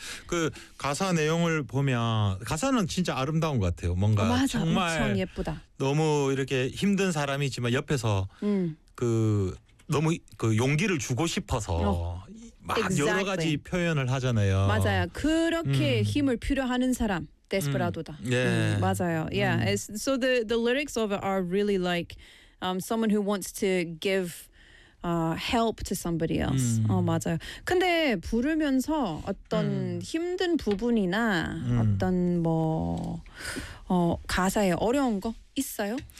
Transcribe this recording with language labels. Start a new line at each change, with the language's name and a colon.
Korean: 그 가사 내용을 보면 가사는 진짜 아름다운 것 같아요. 뭔가 맞아, 정말 엄청 예쁘다. 너무 이렇게 힘든 사람이지만 옆에서 그 너무 그 용기를 주고 싶어서 막
English: exactly.
Korean: 여러 가지 표현을 하잖아요. 맞아요. 그렇게 힘을 필요하는 사람. Desperado다. 맞아요. Yeah.
English: So the lyrics of it are really like someone who wants to give help to somebody else.
Korean: 맞아요. 근데 부르면서 어떤 힘든 부분이나 어떤 뭐 가사에 어려운 거 있어요?